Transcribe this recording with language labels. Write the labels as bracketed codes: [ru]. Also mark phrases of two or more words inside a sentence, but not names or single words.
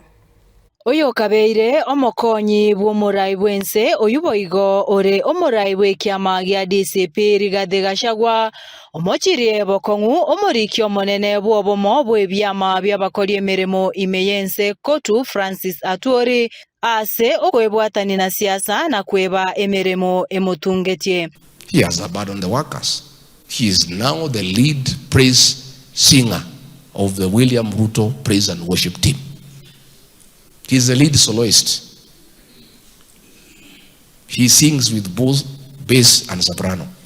[guz] Uyo kabeire omokonyi bw'omurai bwense uyu boigo ore omurai bw'ekiama gya DCP Rigathi Gachagua omochirie bokongu omurikio monene bw'obomo bw'ebyama by'abakori emirimo imeyense kotu Francis Atwoli ase okwebwatani na siasa na kweba emirimo emutungetie. [en] He has abandoned the workers. He is now the lead praise singer of the William Ruto praise and worship team. He is the lead soloist. He sings with both bass and soprano.